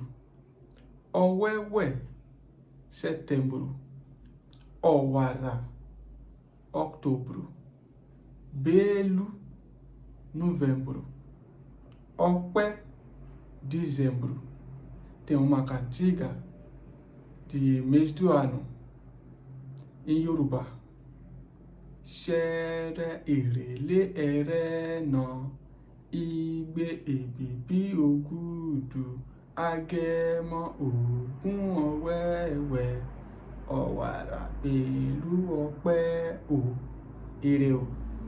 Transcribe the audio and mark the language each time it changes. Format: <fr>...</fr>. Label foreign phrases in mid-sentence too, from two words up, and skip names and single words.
<pt>Ọ̀wẹ̀wẹ̀, setembro. Ọ̀wàrà, outubro. Bélú, novembro. Ọ̀pẹ, dezembro. Tem uma cantiga de mês do ano em Yorùbá.</pt> <yo>Ṣẹẹrẹ, èrèlé, ẹrẹ́nà, igbe, èbìbí, ògúdù, agẹmọ, ògún, ọ̀wẹ̀wẹ̀, ọ̀wàrà, bélú, ọ̀pẹ, ire o.</yo>